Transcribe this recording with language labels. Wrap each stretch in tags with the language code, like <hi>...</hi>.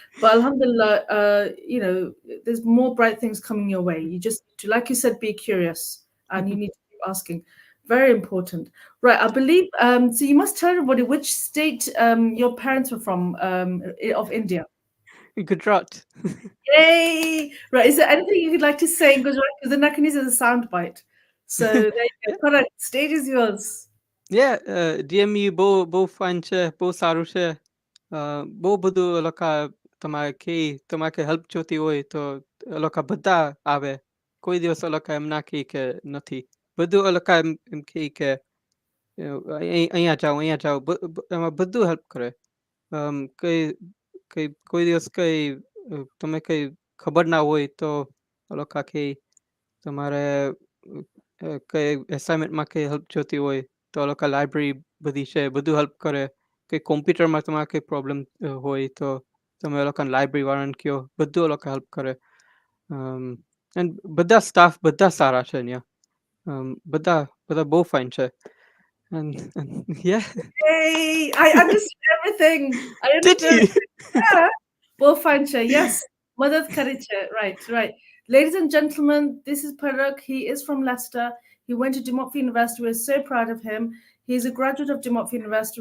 <en>But Alhamdulillah, there's more bright things coming your way. You just, like you said, be curious and you need to keep asking. Very important. Right, I believe. So you must tell everybody which state your parents were from of India. Gujarat. Yay! Right, is there anything you'd like to say in Gujarati? Because then I can use it as a soundbite. So there you go. Yeah, Parag, stage is yours. yeah.</en> <gu>DMU bo fine છે, બહુ સારું છે. બહુ બધું લોકો તમારે help જોતી હોય તો લોકો બધા આવે. કોઈ દિવસ લોકો એમ ના કહે કે નથી. બધું લોકો એમ કહે કે અહીંયા જાઓ એમાં બધું હેલ્પ કરે. કઈ કોઈ દિવસ કઈ તમે કઈ ખબર ના હોય તો લોકો કહે તમારે કઈ એસાઇનમેન્ટમાં કઈ હેલ્પ જોતી હોય તો લોકો લાઇબ્રેરી બધી છે બધું હેલ્પ કરે. કઈ કોમ્પ્યુટરમાં તમારે કઈ પ્રોબ્લેમ હોય તો તમે લોકોને લાઇબ્રેરી વાળાને કહો બધું લોકો હેલ્પ કરે. એન્ડ બધા સ્ટાફ બધા સારા છે અહીંયા.</gu> <en>but both fine, sure. And yeah, Hey, I understood everything. I did understood. you? Yeah. Bofancha, yes.</en> <gu>Madad Kariche.</gu> <en>Right, right. Ladies and gentlemen, this is Parag. He is from Leicester. He went to De Montfort University. We're so proud of him. He's a graduate of De Montfort University.</en>